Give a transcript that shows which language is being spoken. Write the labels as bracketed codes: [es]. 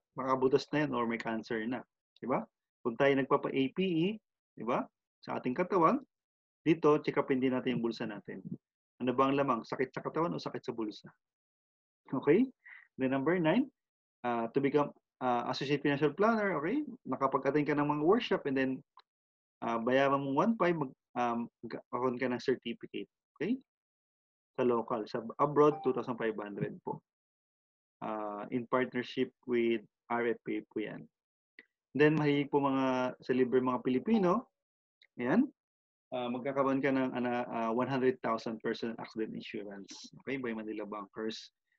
[tl] Baka butas na yan or may cancer na. Diba? Kung tayo nagpapa-APE, diba? Sa ating katawan, dito, check-upin din natin yung bulsa natin. Ano ba ang lamang? Sakit sa katawan o sakit sa bulsa? Okay? Then number 9, to become [en] associate financial planner, okay? [tl] Nakapag-attend ka ng mga workshop and then bayaran mo 1.5, magkakaroon ka ng certificate, okay? Sa local, sa abroad 2,500 po. [en] In partnership with RFA [tl] po yan. Then mahilig po sa libre mga Pilipino, ayan, magkakaroon ka ng 100,000 personal accident insurance, okay, by Manila Bankers.